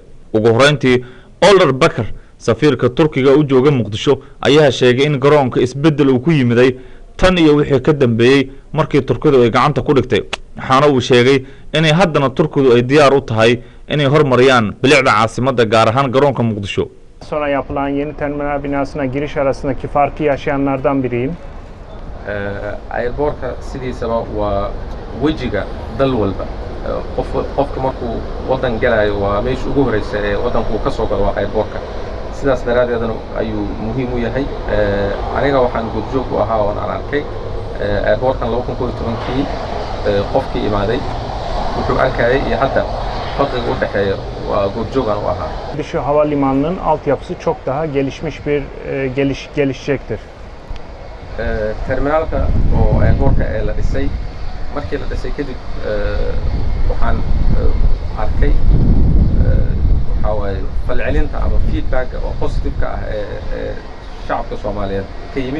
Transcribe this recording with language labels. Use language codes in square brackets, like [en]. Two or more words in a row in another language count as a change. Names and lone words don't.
[so] ugu horeyntii Older Bakar, safiirka Turkiga u jooga Muqdisho, ayaa sheegay in garoonka isbedel uu ku yimiday tan iyo wixii ka dambeeyay markii Turkidu ay gacanta ku dhigtay. waxaana uu sheegay inay haddana Turkidu ay diyaar u tahay inay hormariyaan bilicda caasimadda gaar ahaan garoonka Muqdisho. [tr] Sonra yapılan yeni terminal binasına giriş arasındaki farkı yaşayanlardan biriyim. [so] Airportka sidiisaba waa wejiga dal walba. Qofka markuu wadan galayo waa meesha ugu horeysa ee wadanku ka soo galo waa airportka. sidaas daraadeedna ayuu muhiim u yahay. aniga waxaan goobjoog u ahaa oo aan arkay airportkan 2012kii qofkii imaaday wuxuu arkayay iyo hadda farqiga u dhaxeeya waa goobjoogan u ahaa. [tr] Şu havalimanının altyapısı çok daha gelişmiş bir gelişecektir. [so] Terminalka oo airportka ee la dhisay markii la dhisay kadib waxaan arkay waxa waaye falcelinta ama feedback oo positive ka ah ee shacabka Soomaaliyeed ka yimid.